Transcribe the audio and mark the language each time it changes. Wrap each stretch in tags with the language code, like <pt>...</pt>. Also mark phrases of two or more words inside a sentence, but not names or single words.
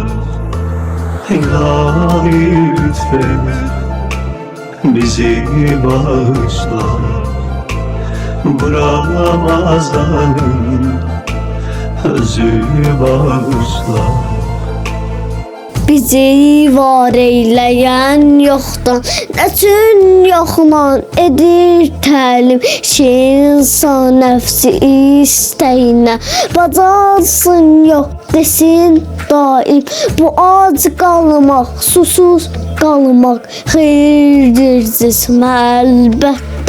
<tr>İlahi lütfet, bizi bağışla. Bu Ramazan'ın özünü bağışla. Bizi var eyleyen yoktan,</tr> <az>neçün yoxla edir təlim. İnsan nəfsi istəyinə bacarsın yox desin daim. Bu ac qalmaq, susuz qalmaq xeyirdir cismə əlbəttə.</az>